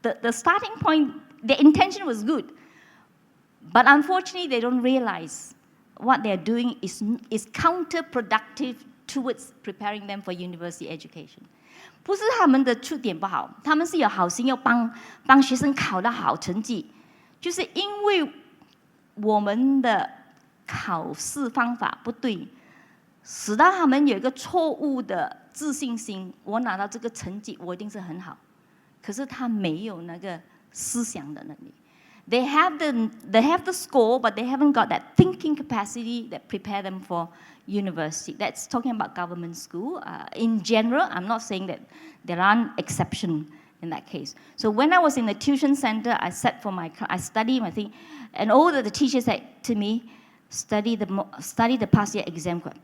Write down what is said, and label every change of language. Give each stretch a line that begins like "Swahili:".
English: starting point, the intention was good, but unfortunately they don't realize what they are doing is counterproductive towards preparing them for university education.
Chinese: 不是他们的出点不好，他们是有好心要帮学生考到好成绩，就是因为我们的考试方法不对，使到他们有一个错误的自信心。我拿到这个成绩，我一定是很好，可是他没有那个思想的能力。
English: They have the score, but they haven't got that thinking capacity that prepare them for university. That's talking about government school. In general, I'm not saying that there aren't exceptions in that case. So when I was in the tuition center, I studied my thing, and all the teachers said to me, study the past year exam.